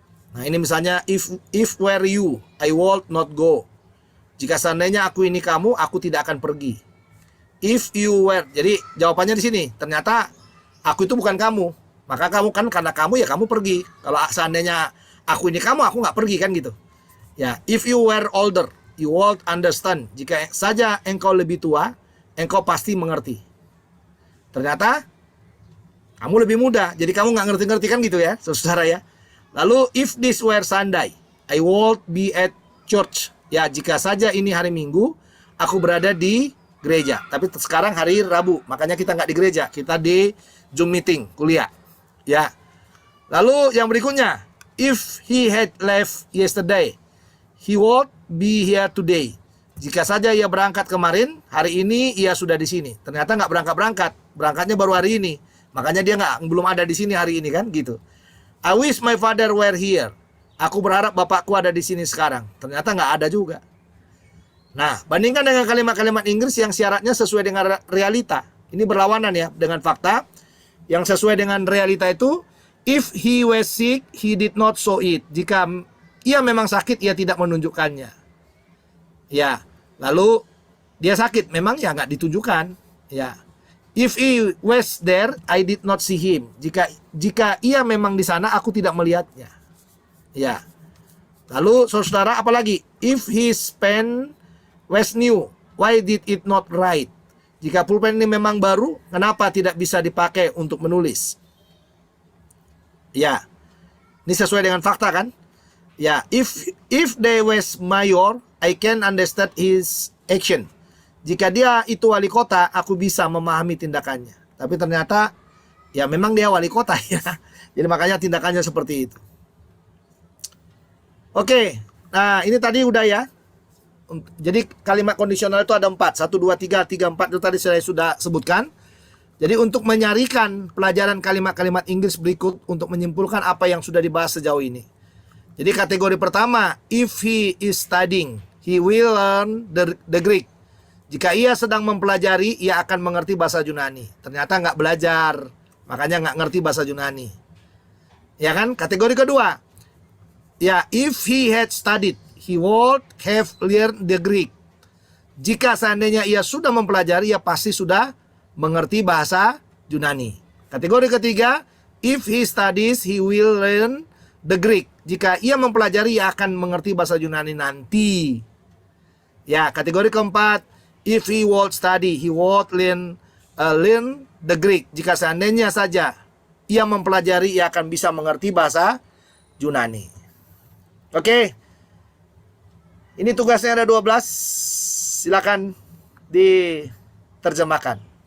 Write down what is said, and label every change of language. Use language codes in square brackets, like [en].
[id] Nah, ini misalnya [en] if were you, I would not go. [id] Jika seandainya aku ini kamu, aku tidak akan pergi. [en] If you were, [id] jadi jawabannya di sini. Ternyata aku itu bukan kamu. Maka kamu kan karena kamu ya kamu pergi. Kalau seandainya aku ini kamu, aku nggak pergi kan gitu. [en] Ya, if you were older, you would understand. [id] Jika saja engkau lebih tua, engkau pasti mengerti. Ternyata kamu lebih muda, jadi kamu nggak ngerti-ngerti kan gitu ya, saudara ya. Lalu [en] if this were Sunday, I would be at church. [id] Ya, jika saja ini hari Minggu, aku berada di gereja. Tapi sekarang hari Rabu, makanya kita nggak di gereja, kita di Zoom meeting, kuliah. Ya. Lalu yang berikutnya, [en] if he had left yesterday, he would be here today. [id] Jika saja ia berangkat kemarin, hari ini ia sudah di sini. Ternyata nggak berangkat-berangkat, berangkatnya baru hari ini. Makanya dia belum ada di sini hari ini kan, gitu. [en] I wish my father were here. [id] Aku berharap bapakku ada di sini sekarang. Ternyata nggak ada juga. Nah, bandingkan dengan kalimat-kalimat Inggris yang syaratnya sesuai dengan realita. Ini berlawanan ya dengan fakta. Yang sesuai dengan realita itu, [en] if he was sick, he did not show it. [id] Jika ia memang sakit, ia tidak menunjukkannya. Ya, lalu dia sakit, memang ya nggak ditunjukkan. [en] Ya, if he was there, I did not see him. [id] Jika ia memang di sana, aku tidak melihatnya. Ya, lalu saudara apalagi? [en] If his pen was new, why did it not write? [id] Jika pulpen ini memang baru, kenapa tidak bisa dipakai untuk menulis? Ya, ini sesuai dengan fakta kan? [en] Ya, if they was mayor, I can understand his action. [id] Jika dia itu wali kota, aku bisa memahami tindakannya. Tapi ternyata, ya memang dia wali kota ya. Jadi makanya tindakannya seperti itu. Oke, nah ini tadi udah ya. Jadi kalimat kondisional itu ada 4. 1, 2, 3, 3, 4 itu tadi saya sudah sebutkan. Jadi untuk menyarikan pelajaran kalimat-kalimat Inggris berikut untuk menyimpulkan apa yang sudah dibahas sejauh ini. Jadi kategori pertama, [en] if he is studying, he will learn the Greek. [id] Jika ia sedang mempelajari, ia akan mengerti bahasa Yunani. Ternyata nggak belajar, makanya nggak ngerti bahasa Yunani. Ya kan? Kategori kedua, [en] ya, if he had studied, he would have learned the Greek. [id] Jika seandainya ia sudah mempelajari, ia pasti sudah mengerti bahasa Yunani. Kategori ketiga, [en] if he studies, he will learn the Greek. [id] Jika ia mempelajari, ia akan mengerti bahasa Yunani nanti. [en] Ya, [id] kategori keempat, [en] if he would study, he would learn the Greek. [id] Jika seandainya saja ia mempelajari, ia akan bisa mengerti bahasa Yunani. Oke. Ini tugasnya ada 12. Silakan diterjemahkan.